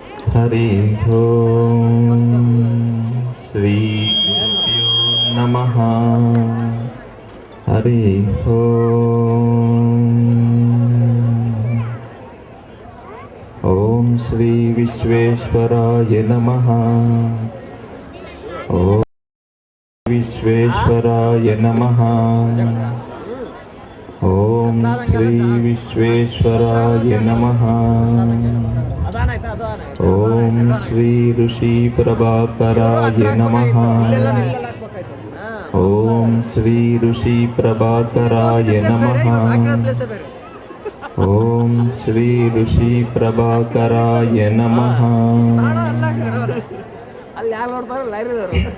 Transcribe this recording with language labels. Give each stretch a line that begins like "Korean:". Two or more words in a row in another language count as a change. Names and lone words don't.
Sanskrit: ಹರಿ ಓಂ ಶ್ರೀ ಗುರುಭ್ಯೋ ನಮಃ ಹರಿ ಓಂ ಶ್ರೀ ವಿಶ್ವೇಶ್ವರಾಯ ನಮಃ ಓಂ ವಿಶ್ವೇಶ್ವರಾಯ ನಮಃ ಓಂ ಶ್ರೀ ವಿಶ್ವೇಶ್ವರಾಯ ನಮಃ ಓಂ ಶ್ರೀ ಋಷಿ ಪ್ರಭಾಕರಾಯ ನಮಃ ಓಂ ಶ್ರೀ ಋಷಿ ಪ್ರಭಾಕರಾಯ ನಮಃ ಓಂ ಶ್ರೀ ಋಷಿ ಪ್ರಭಾಕರಾಯ ನಮಃ
Kannada: ಅಲ್ಲಿ ಯಾರು ನೋಡ್ತಾರೋ ಲೈಬ್ರರಿ